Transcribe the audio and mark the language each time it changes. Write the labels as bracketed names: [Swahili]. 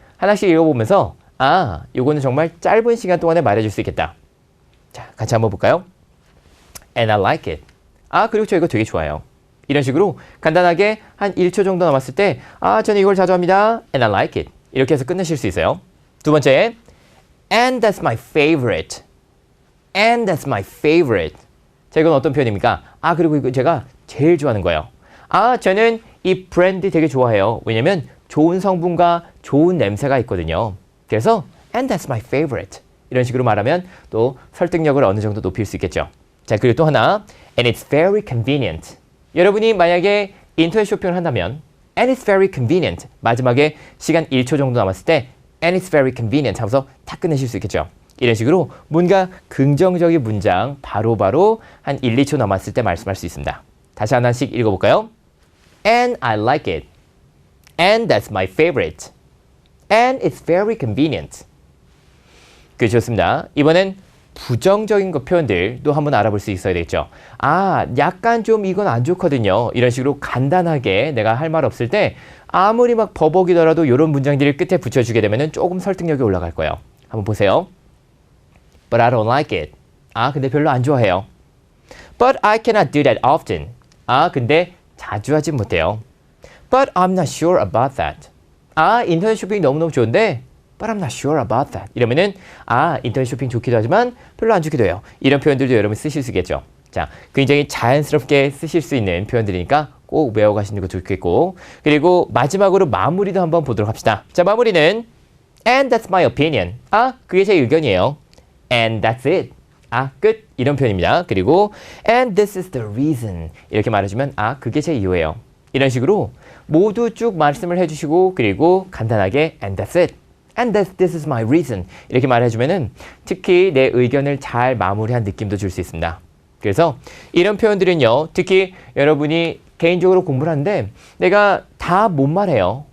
[Korean] 하나씩 읽어보면서 요거는 정말 짧은 시간 동안에 말해줄 수 있겠다. 자, 같이 한번 볼까요? [English] And I like it. [Korean] 그리고 저 이거 되게 좋아해요. 이런 식으로 간단하게 한 1초 정도 남았을 때 저는 이걸 자주 합니다. [English] And I like it. [Korean] 이렇게 해서 끝내실 수 있어요. 두 번째, [English] And that's my favorite. And that's my favorite. [Korean] 자, 이건 어떤 표현입니까? 그리고 이거 제가 제일 좋아하는 거예요. 저는 이 브랜드 되게 좋아해요. 왜냐면 좋은 성분과 좋은 냄새가 있거든요. 그래서 [English] And that's my favorite. [Korean] 이런 식으로 말하면 또 설득력을 어느 정도 높일 수 있겠죠. 자, 그리고 또 하나, [English] And it's very convenient. [Korean] 여러분이 만약에 인터넷 쇼핑을 한다면 And it's very convenient. 마지막에 시간 1초 정도 남았을 때 [English] And it's very convenient [Korean] 하면서 탁 끝내실 수 있겠죠. 이런 식으로 뭔가 긍정적인 문장 바로바로 한 1, 2초 남았을 때 말씀할 수 있습니다. 다시 하나씩 읽어볼까요? [English] And I like it. And that's my favorite. And it's very convenient. [Korean] 좋습니다. 이번엔 부정적인 거 표현들도 한번 알아볼 수 있어야 되겠죠. 약간 좀 이건 안 좋거든요. 이런 식으로 간단하게 내가 할 말 없을 때 아무리 막 버벅이더라도 이런 문장들을 끝에 붙여주게 되면 조금 설득력이 올라갈 거예요. 한번 보세요. [English] But I don't like it. [Korean] 근데 별로 안 좋아해요. [English] But I cannot do that often. [Korean] 근데 자주 하진 못해요. [English] But I'm not sure about that. [Korean] 인터넷 쇼핑 너무너무 좋은데 [English] But I'm not sure about that. [Korean] 이러면은 인터넷 쇼핑 좋기도 하지만 별로 안 좋기도 해요. 이런 표현들도 여러분 쓰실 수 있겠죠. 자, 굉장히 자연스럽게 쓰실 수 있는 표현들이니까 꼭 외워가시는 거 좋겠고, 그리고 마지막으로 마무리도 한번 보도록 합시다. 자, 마무리는 [English] And that's my opinion. [Korean] 그게 제 의견이에요. [English] And that's it. [Korean] 끝. 이런 표현입니다. 그리고 [English] And this is the reason. [Korean] 이렇게 말해주면 그게 제 이유예요. 이런 식으로 모두 쭉 말씀을 해주시고, 그리고 간단하게 [English] And that's it. And this is my reason. [Korean] 이렇게 말해주면은 특히 내 의견을 잘 마무리한 느낌도 줄 수 있습니다. 그래서 이런 표현들은요, 특히 여러분이 개인적으로 공부를 하는데 내가 다 못 말해요.